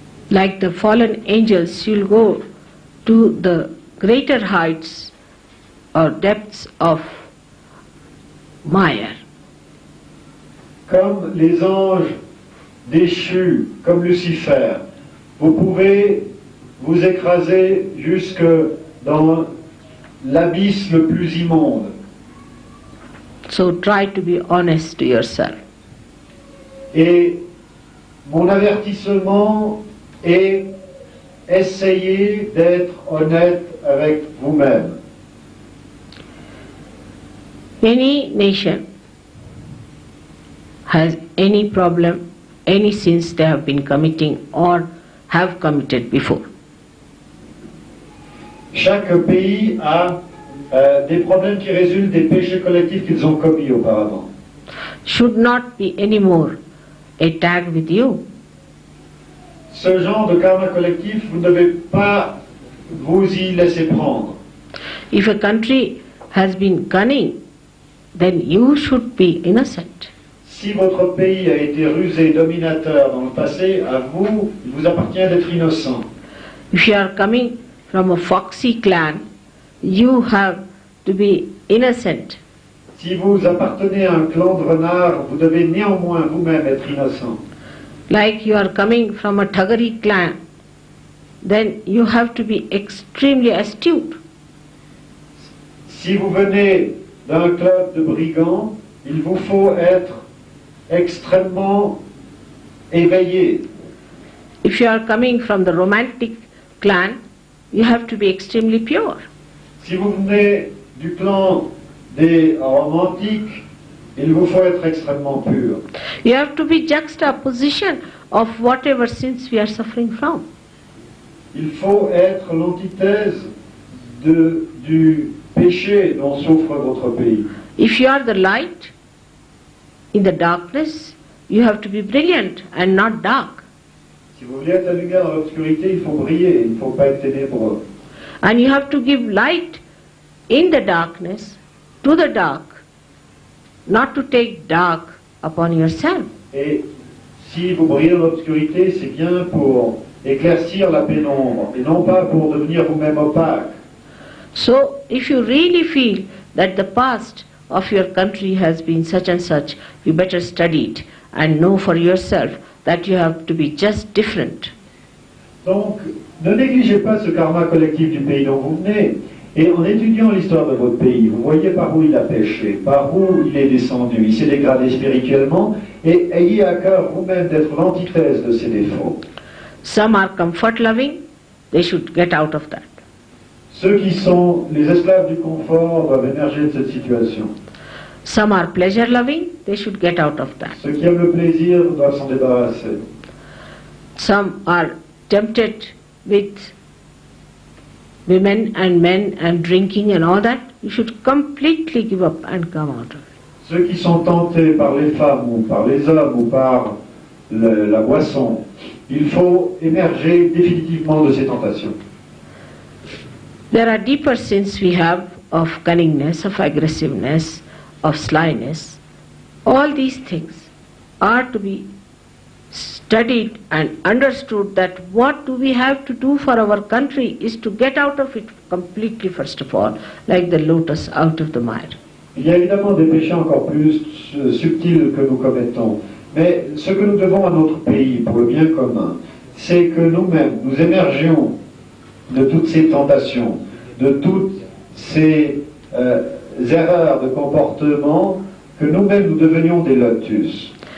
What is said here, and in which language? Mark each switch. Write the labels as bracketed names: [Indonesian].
[English] Like the fallen angels, you'll go to the greater heights or depths of Maya. [French] Comme les anges déchus, comme Lucifer, vous pouvez vous écraser jusque dans l'abysse le plus immonde. [English] So try to be honest to yourself. [French] Et mon avertissement est essayer d'être honnête avec vous-même. [English] Any nation has any problem, any sins they have been committing or have committed before. [French] Chaque pays a des problèmes qui résultent des péchés collectifs qu'ils ont commis auparavant. [English] Should not be anymore a tag with you. [French] Ce genre de karma collectif, vous ne devez pas vous y laisser prendre. [English] If a country has been cunning, then you should be innocent. [French] Si votre pays a été rusé, dominateur dans le passé, à vous, il vous appartient d'être innocent. [English] If you are coming from a foxy clan, you have to be innocent. [French] Si vous appartenez à un clan de renards, vous devez néanmoins vous-même être innocent. [English] like you are coming from a Thagari clan, then you have to be extremely astute. [French] Si vous venez d'un club de brigands, il vous faut être extrêmement éveillé. [English] If you are coming from the romantic clan, you have to be extremely pure. [French] Si vous venez du clan des romantiques, il vous faut être extrêmement pur. [English] You have to be juxtaposition of whatever sins we are suffering from. [French] Il faut être l'antithèse du péché dont souffre votre pays. [English] If you are the light in the darkness, you have to be brilliant and not dark. [French] Si vous voulez être la lumière dans l'obscurité, il faut briller, il ne faut pas être ténébreux. [English] And you have to give light in the darkness to the dark, not to take dark upon yourself. [French] Et si vous brillez dans l'obscurité, c'est bien pour éclaircir la pénombre, et non pas pour devenir vous-même opaque. [English] So, if you really feel that the past of your country has been such and such, you better study it and know for yourself that you have to be just different. [French] Donc, ne négligez pas ce karma collectif du pays dont vous venez, et en étudiant l'histoire de votre pays, vous voyez par où il a péché, par où il est descendu, il s'est dégradé spirituellement, et ayez à cœur vous-même d'être l'antithèse de ses défauts. [English] Some are comfort loving, they should get out of that. [French] Ceux qui sont les esclaves du confort doivent émerger de cette situation. [English] Some are pleasure loving, they should get out of that. [French] Ceux qui aiment le plaisir doivent s'en débarrasser. [English] Some are tempted with women and men and drinking and all that. You should completely give up and come out of it. [French] Ceux qui sont tentés par les femmes ou par les hommes ou par la boisson, il faut émerger définitivement de ces tentations. [English] There are deeper sins we have of cunningness, of aggressiveness, of slyness. All these things are to be studied and understood, that what do we have to do for our country is to get out of it completely first of all, like the lotus out of the mire. [French] Il y a évidemment des péchés encore plus subtils que nous commettons, mais ce que nous devons à notre pays pour le bien commun, c'est que nous-mêmes, nous émergions de toutes ces tentations, de toutes ces erreurs de comportement, que nous-mêmes nous devenions des lotus.